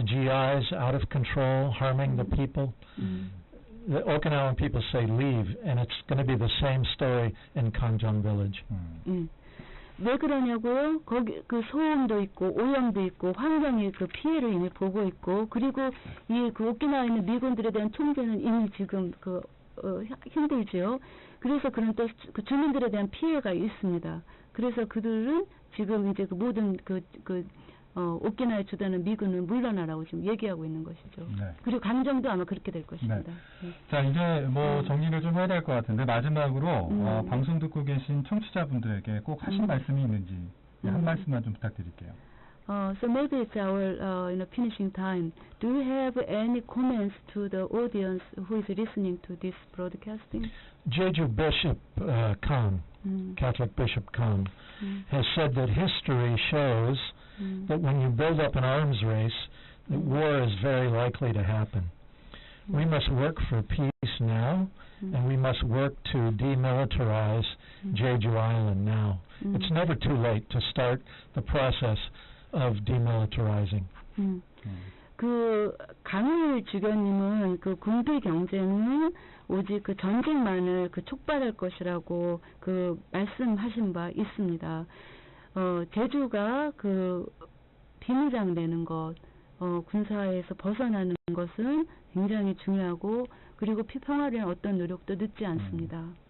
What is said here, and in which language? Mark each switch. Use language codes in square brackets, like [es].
[en] GIs out of control, harming the people. The Okinawan people say leave, and it's going to be the same story in Kangjong Village. [ko] 왜 그러냐고요? 거기 그 소음도 있고 오염도 있고 환경의 그 피해를 이미 보고 있고 그리고 이 그 오키나와에 있는 미군들에 대한 통제는 이미 지금 힘들죠. 그래서 그런 또 그 주민들에 대한 피해가 있습니다. 그래서 그들은 지금 이제 그 모든 오키나와에 주둔하는 미군은 물러나라고 지금 얘기하고 있는 것이죠. 네. 그리고 감정도 아마 그렇게 될 것입니다. 네. 자, 이제 뭐 정리를 좀 해야 될 것 같은데 마지막으로 방송 듣고 계신 청취자분들에게 꼭 하실 말씀이 있는지 한 말씀만 좀 부탁드릴게요. [en] So maybe it's our finishing time. Do you have any comments to the audience who is listening to this broadcasting? Jeju Bishop Khan, Catholic Bishop Khan, has said that history shows that when you build up an arms race, that war is very likely to happen. We must work for peace now, and we must work to demilitarize Jeju Island now. It's never too late to start the process of demilitarizing. [ko] 그 강일 주교님은 그 군비 경쟁은 오직 그 전쟁만을 그 촉발할 것이라고 그 말씀하신 바 있습니다. 제주가 그 비무장되는 것, 군사에서 벗어나는 것은 굉장히 중요하고 그리고 평화를 위한 어떤 노력도 늦지 않습니다.